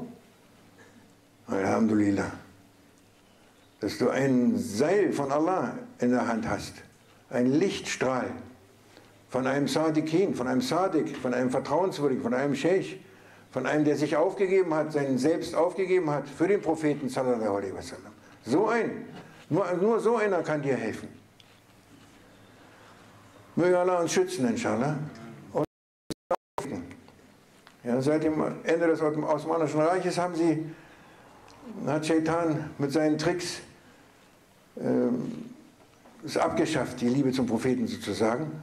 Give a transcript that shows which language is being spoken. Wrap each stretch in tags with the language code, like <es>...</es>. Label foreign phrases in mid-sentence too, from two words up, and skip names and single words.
<de>Alhamdulillah. Dass du ein Seil von Allah in der Hand hast. Ein Lichtstrahl. Von einem Sadiqin, von einem Sadiq, von einem Vertrauenswürdigen, von einem Scheich, von einem, der sich aufgegeben hat, sein Selbst aufgegeben hat für den Propheten</de> <ar>صلى الله عليه وسلم.</ar> <de>So ein, nur so einer kann dir helfen. Möge Allah uns schützen, inshallah. Und ja, seit dem Ende des Osmanischen Reiches hat Shaitan mit seinen Tricks ist abgeschafft, die Liebe zum Propheten sozusagen.</de>